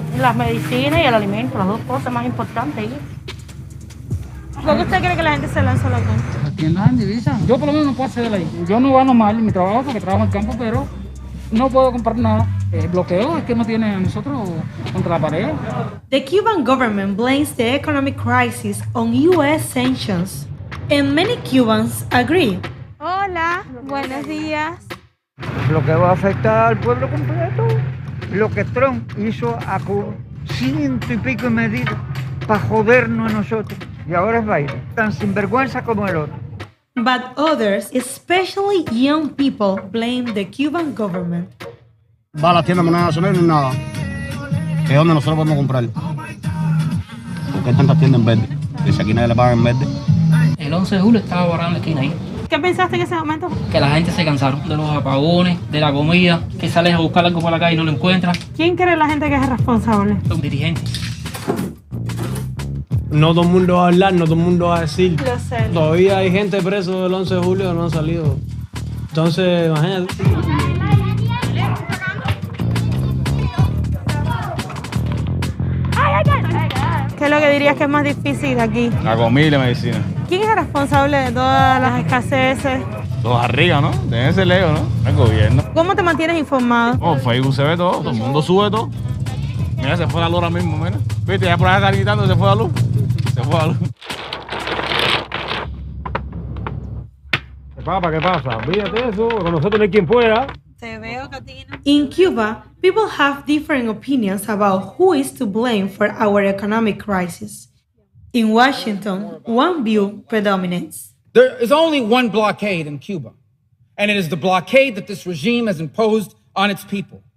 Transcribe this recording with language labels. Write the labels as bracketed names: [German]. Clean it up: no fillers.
[Spanish] Las medicinas y el alimento, las dos cosas más importantes. ¿Por qué usted cree que la gente se lanza a la cuenta? Las tiendas en divisa. Yo por lo menos no puedo acceder ahí. Yo no gano mal en mi trabajo porque trabajo en el campo, pero no puedo comprar nada. El bloqueo es que nos tiene a nosotros contra la pared. [English] The Cuban government blames the economic crisis on U.S. sanctions, and many Cubans agree. [Spanish] Hola, buenos días. Lo que va a afectar al pueblo completo, lo que Trump hizo a Cuba, 100 y pico de medidas para jodernos a nosotros. Y ahora es Biden, tan sinvergüenza como el otro. [English] But others, especially young people, blame the Cuban government. [Spanish] Va a la tienda moneda nacional y nada. Es donde nosotros podemos comprar. Porque hay tantas tiendas en verde. Y si aquí nadie le paga en verde. El 11 de julio estaba borrando la esquina ahí. ¿Qué pensaste en ese momento? Que la gente se cansaron de los apagones, de la comida, que sales a buscar algo por la calle y no lo encuentras. ¿Quién cree la gente que es responsable? Los dirigentes. No todo el mundo va a hablar, no todo el mundo va a decir. Lo sé. Todavía hay gente preso del 11 de julio que no han salido. Entonces, imagínate. ¿Qué es lo que dirías que es más difícil aquí? La comida y la medicina. ¿Quién es el responsable de todas las escaseces? Los arriba, ¿no? Deben ser lejos, ¿no? El gobierno. ¿Cómo te mantienes informado? Oh, Facebook se ve todo el mundo sube todo. Mira, se fue la luz ahora mismo, mira. Viste, ya por ahí están gritando, se fue la luz. Se fue la luz. ¿Qué pasa? Olvídate eso, con nosotros no hay quien pueda. Te veo, Katina. [English] In Cuba, people have different opinions about who is to blame for our economic crisis. In Washington, one view predominates. There is only one blockade in Cuba, and it is the blockade that this regime has imposed on its people.